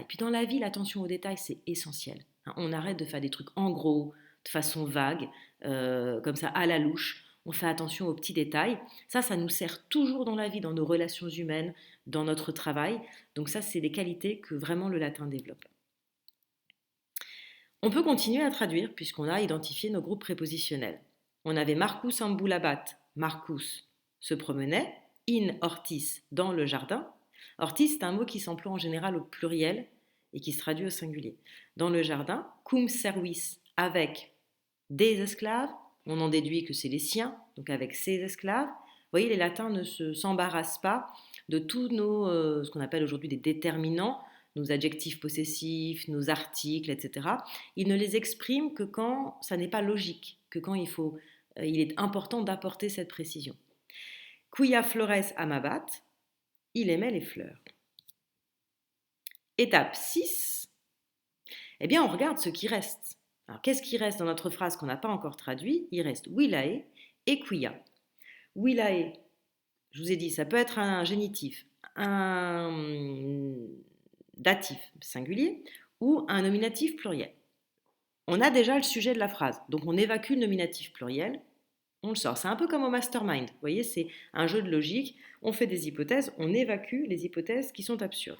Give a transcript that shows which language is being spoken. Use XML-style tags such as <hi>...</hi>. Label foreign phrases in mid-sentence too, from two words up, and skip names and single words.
<fr>Puis dans la vie, l'attention aux détails, c'est essentiel. On arrête de faire des trucs en gros, de façon vague, comme ça à la louche. On fait attention aux petits détails. Ça nous sert toujours dans la vie, dans nos relations humaines, dans notre travail. Donc ça, c'est des qualités que vraiment le latin développe. On peut continuer à traduire puisqu'on a identifié nos groupes prépositionnels. On avait</fr> <la>Marcus ambulabat,</la> <fr>Marcus se promenait,</fr> <la>in ortis,</la> <fr>dans le jardin. Ortis, c'est un mot qui s'emploie en général au pluriel et qui se traduit au singulier. Dans le jardin,</fr> <la>cum servis,</la> <fr>avec des esclaves, on en déduit que c'est les siens, donc avec ses esclaves. Vous voyez, les latins ne s'embarrassent pas de tous nos, ce qu'on appelle aujourd'hui des déterminants, nos adjectifs possessifs, nos articles, etc. Ils ne les expriment que quand ça n'est pas logique, que quand il est important d'apporter cette précision.</fr> <la>Quia flores amabat,</la> <fr>il aimait les fleurs. Étape 6, eh bien on regarde ce qui reste. Alors qu'est-ce qui reste dans notre phrase qu'on n'a pas encore traduit? Il reste</fr> <la>willae et quia.</la> <fr>Willae, je vous ai dit, ça peut être un génitif, un datif singulier ou un nominatif pluriel. On a déjà le sujet de la phrase, donc on évacue le nominatif pluriel, on le sort. C'est un peu comme au mastermind, vous voyez, c'est un jeu de logique, on fait des hypothèses, on évacue les hypothèses qui sont absurdes.</fr>